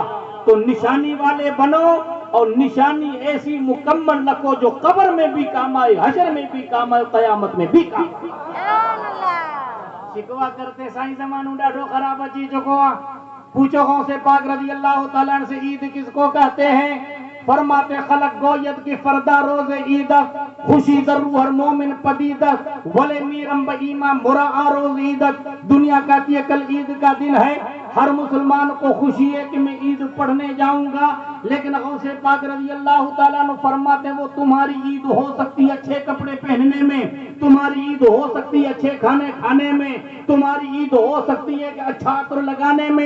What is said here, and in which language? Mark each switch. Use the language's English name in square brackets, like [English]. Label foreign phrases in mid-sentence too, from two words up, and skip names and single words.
[Urdu] تو نشانی والے بنو اور نشانی ایسی مکمل رکھو جو قبر میں بھی کام آئے، حشر میں بھی کام آئے، قیامت میں بھی کام آئے. [Saraiki] شکوا کرتے سائیں زمانوں ڈاڈو خراب اچھی چکوا. [Urdu] پوچھو غوث پاک [Arabic] رضی اللہ تعالیٰ عنہ [Urdu] سے عید کس کو کہتے ہیں؟ فرماتے [Persian] خلق گوید کی فردا روز عیدت خوشی در روح ہر مومن پدیدت ولے میرم با ایمان مرا روز عیدت. [Urdu] دنیا کہتی ہے کل عید کا دن ہے، ہر مسلمان کو خوشی ہے کہ میں عید پڑھنے جاؤں گا، لیکن غوث پاک [Arabic] رضی اللہ تعالیٰ عنہ [Urdu] فرماتے وہ تمہاری عید ہو سکتی ہے اچھے کپڑے پہننے میں، تمہاری عید ہو سکتی ہے اچھے کھانے کھانے میں، تمہاری عید ہو سکتی ہے کہ اچھا عطر لگانے میں.